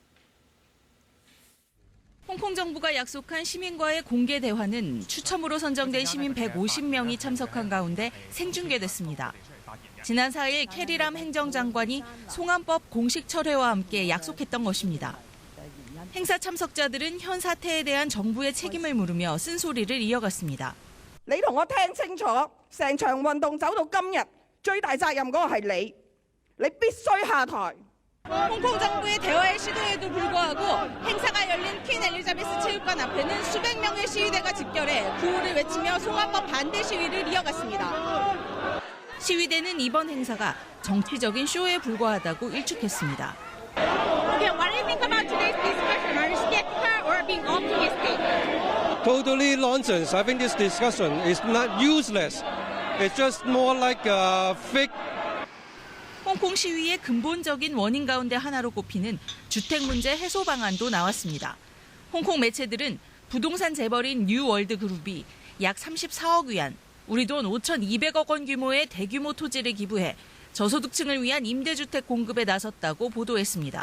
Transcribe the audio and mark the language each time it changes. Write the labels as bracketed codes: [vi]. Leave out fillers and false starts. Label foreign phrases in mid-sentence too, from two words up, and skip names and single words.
[ko] 홍콩 정부가 약속한 시민과의 공개 대화는 추첨으로 선정된 시민 150명이 참석한 가운데 생중계됐습니다. 지난 4일 캐리람 행정장관이 송환법 공식 철회와 함께 약속했던 것입니다. 행사 참석자들은 현 사태에 대한 정부의 책임을 물으며 쓴소리를 이어갔습니다. [yue] 你同我聽清楚，成場運動走到今日，最大責任嗰個係你，你必須下台。 [ko] 홍콩 정부의 대화의 시도에도 불구하고 행사가 열린 퀸 엘리자베스 체육관 앞에는 수백 명의 시위대가 집결해 구호를 외치며 송환법 반대 시위를 이어갔습니다. 시위대는 이번 행사가 정치적인 쇼에 불과하다고 일축했습니다. [en] Okay, what do you think about today's discussion? Are you skeptical or being optimistic? Totally nonsense. I think this discussion is not useless. It's just more like a fake. [ko] 홍콩 시위의 근본적인 원인 가운데 하나로 꼽히는 주택 문제 해소 방안도 나왔습니다. 홍콩 매체들은 부동산 재벌인 뉴월드 그룹이 약 34억 위안, 우리 돈 5,200억 원 규모의 대규모 토지를 기부해 저소득층을 위한 임대주택 공급에 나섰다고 보도했습니다.